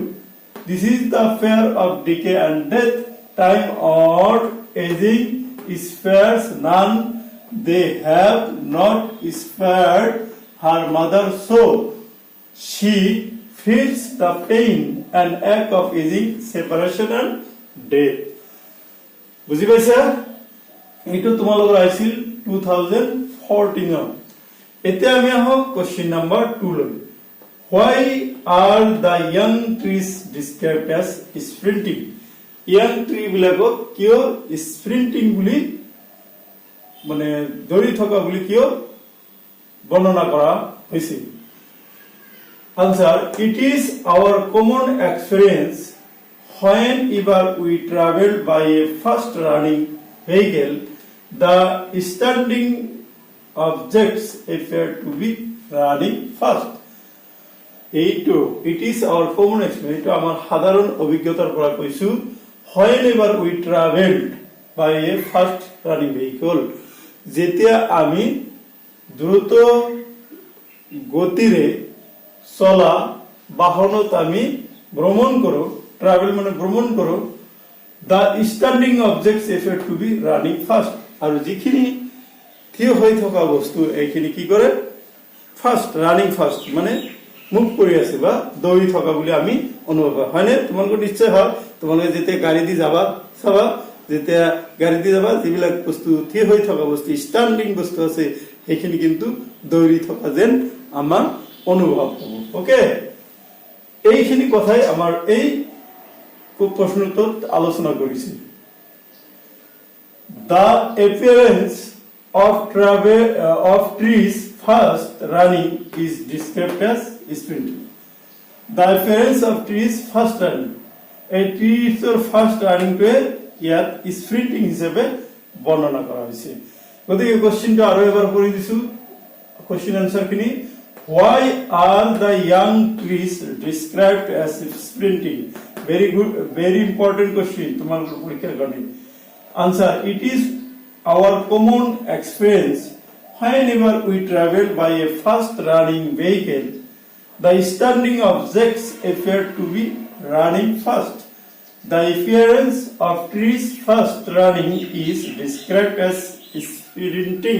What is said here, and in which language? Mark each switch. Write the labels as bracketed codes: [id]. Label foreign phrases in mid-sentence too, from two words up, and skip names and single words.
[en] This is the fear of decay and death. Time or aging spares none. They have not spared her mother, so she feels the pain and ache of aging, separation and death. [as] বুজি পাইছা এইটো তোমালোকৰ আছিল 2014 এতিয়া আমি আহো কোৱেশ্চন নম্বৰ 2 লৈ [en] Why are the young trees described as sprinting? Young tree [as] বিলাকক কিয় [en] sprinting [as] বুলি মানে দৌৰি থকা বুলি কিয় বৰ্ণনা কৰা হৈছে [en] Answer It is our common experience whenever we travel by a fast running vehicle the standing objects appear to be running fast It is our common experience to [as] আমাৰ সাধাৰণ অভিজ্ঞতাৰ পৰা কৈছো [en] whenever we traveled by a fast running vehicle [as] যেতিয়া আমি দ্ৰুত গতিৰে চলা বাহনত আমি ভ্ৰমণ কৰো ট্রাভেল মানে ভ্ৰমণ কৰো [en] the standing objects appear to be running fast [as] আৰু যিখিনি থিয় হৈ থকা বস্তু এইখিনি কি কৰে [en] fast running fast [as] মানে মুভ কৰি আছে বা দৌৰি থকা বুলি আমি অনুভৱ হয় হয়নে তোমালোকৰ নিশ্চয় হয় তোমালোকে যেতিয়া গাড়ী দি যাবা চাবা যেতিয়া গাড়ী দি যাবা যিবিলাক বস্তু থিয় হৈ থকা বস্তু ষ্টেণ্ডিং বস্তু আছে সেইখিনি কিন্তু দৌৰি থকা যেন আমাৰ অনুভৱ হ'ব ওকে এইখিনি কথাই আমাৰ এই প্ৰশ্নটোত আলোচনা কৰিছিল [en] The appearance of trees first running is described as sprinting. The appearance of trees first running. A trees first running to [as] ইয়াত sprinting হিচাপে বৰ্ণনা কৰা হৈছে গতিকে কোশ্চেনটো আৰু এবাৰ কৰি দিছো কোশ্চেন আনসাৰ খিনি [en] Why are the young trees described as sprinting? Very good, very important question. [as] তোমালোকৰ পৰীক্ষাৰ কাৰণে [en] Answer: It is our common experience whenever we travel by a fast-running vehicle, the standing objects appear to be running fast. The appearance of trees fast running is described as sprinting.